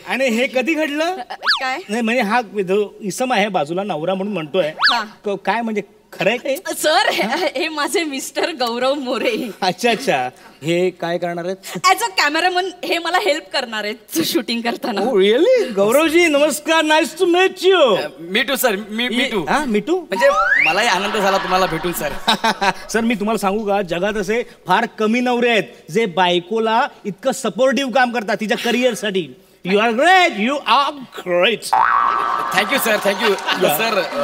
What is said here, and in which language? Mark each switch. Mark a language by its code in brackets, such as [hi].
[mr] आणि हे कधी घडलं? काय नाही म्हणजे हा जो इसम आहे बाजूला नवरा म्हणून म्हणतोय, हा. काय म्हणजे खरंय काय? सर, हे माझे मिस्टर गौरव मोरे. अच्छा, हे काय करणार आहेत? [en] as a cameraman [mr] हे मला हेल्प करणार आहेत शूटिंग करताना. [en] Oh, really? [mr] गौरवजी नमस्कार, [en] Nice to mate you. Me to sir. Me to. [mr] हा मिठू. म्हणजे मलाही आनंद झाला तुम्हाला भेटून सर. सर मी तुम्हाला सांगू का, जगात असे फार कमी नवरे आहेत जे बायकोला इतकं सपोर्टिव्ह काम करतात तिच्या करिअरसाठी. [en] You are great. You are great. Thank you sir. Thank you sir.